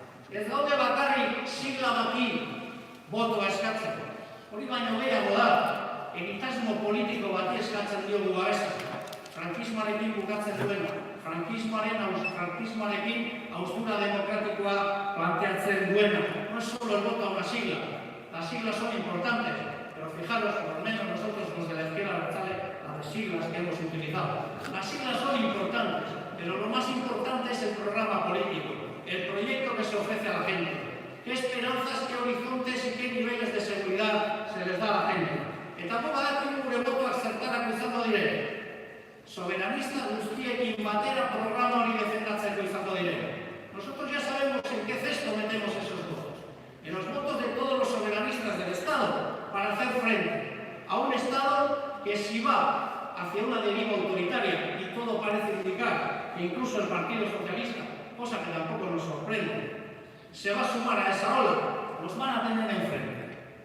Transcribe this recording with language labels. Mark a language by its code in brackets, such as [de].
[eu] Ez daude bakarrik sigla bati botoa eskatzeko. Hori baino gehiago da, egitasmo politiko bati eskatzen diogu babesa. Frankismoarekin bukatzen duena, frankismoarekin haustura demokratikoa planteatzen duena. [es] No es solo el voto a una sigla. Las siglas son importantes. Pero fijaros, por lo menos nosotros los de la izquierda abertzale, las siglas que hemos utilizado. Las siglas son importantes, pero lo más importante es el programa político, el proyecto que se ofrece a la gente. ¿Qué esperanzas, qué horizontes y qué niveles de seguridad se les da a la gente? [eu] Eta badakigu gure botoak zertarako izango diren. Soberanista guztiekin batera programa hori defendatzeko izango diren. [es] Nosotros ya sabemos en qué cesto metemos esos votos. En los votos de todos los soberanistas del Estado, para hacer frente a un Estado que si va hacia una deriva autoritaria, y todo parece indicar que incluso el Partido Socialista, cosa que tampoco nos sorprende, se va a sumar a esa ola, nos van a tener enfrente.